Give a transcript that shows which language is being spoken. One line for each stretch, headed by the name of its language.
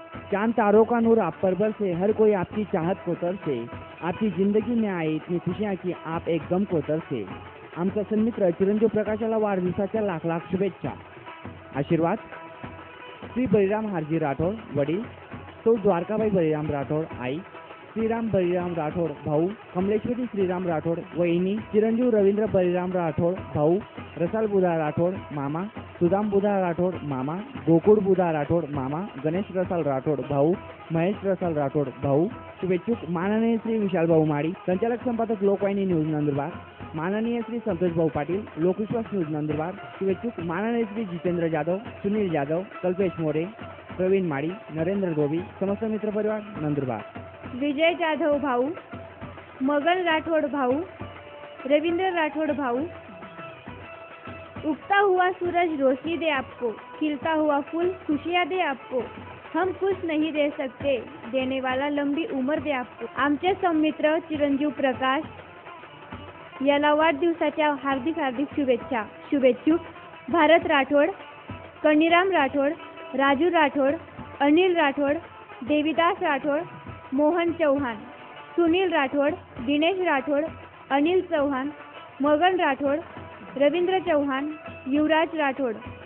Hindi: चांद तारों का नूर आप पर बरसे, हर कोई आपकी चाहत को तरसे, आपकी जिंदगी में आए इतनी खुशियाँ की आप एक गम को तरसे.
Marathi: आमचा सन्मित्र चिरंजीव प्रकाशाला वाढदिवसाच्या लाख लाख शुभेच्छा. आशीर्वाद श्री बळीराम हारजी राठोड वडील, सौ द्वारकाबाई बळीराम राठोड आई, श्रीराम बळीराम राठोड भाऊ, कमलेश्वरी श्रीराम राठोड वहिनी, चिरंजीव रवींद्र बळीराम राठोड भाऊ, रसाल बुधा राठोड मामा, सुदाम बुधा राठोड मामा, गोकुळ बुधा राठोड मामा, गणेश रसाल राठोड भाऊ, महेश रसाल राठोड भाऊ. शुभेच्छुक माननीय श्री विशाल भाऊ माडी, संचालक संपादक लोकवाहिनी न्यूज नंदुरबार. माननीय श्री संतोष भाऊ पाटील, लोकविश्वास न्यूज नंदुरबार. शुभेच्छुक माननीय श्री जितेंद्र जाधव, सुनील जाधव, कल्पेश मोरे, प्रवीण माडी, नरेंद्र धोबी, समस्त मित्र परिवार नंदुरबार. विजय जाधव भाऊ, मगन राठोड भाऊ, रविंद्र राठोड भाऊ.
Hindi: उगता हुआ सूरज रोशनी दे आपको, खिलता हुआ फूल खुशियाँ दे आपको, हम खुश नहीं रह सकते, देने वाला लंबी उम्र दे आपको.
Marathi: आमचे सौमित्र चिरंजीव प्रकाश याला वाढदिवसाच्या हार्दिक हार्दिक शुभेच्छा. शुभेच्छुक भारत राठोड, कणीराम राठोड, राजू राठोड, अनिल राठोड, देवीदास राठोड, मोहन चौहान, सुनील राठोड, दिनेश राठोड, अनिल चौहान, मगन राठोड, रवींद्र चौहान, युवराज राठोड.